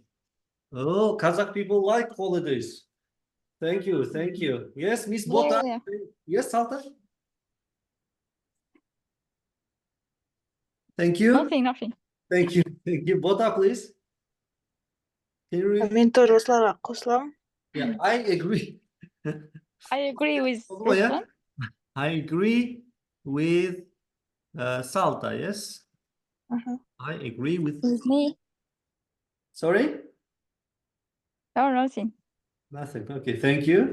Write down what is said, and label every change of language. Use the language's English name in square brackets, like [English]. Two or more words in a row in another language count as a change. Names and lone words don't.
[English] Oh, Kazakh people like holidays. Thank you. Yes, Miss Bota. Yeah. Yes, Salta. Thank you. Nothing. Thank you. Bota, please. Can you read? [Kazakh] Мен тоже осыларға қосыламын. [English] Yeah, I agree. I agree with Oh, yeah. Ruslan. I agree with Salta, yes? I agree with... With me. Sorry? No, nothing. Nothing. Okay, thank you.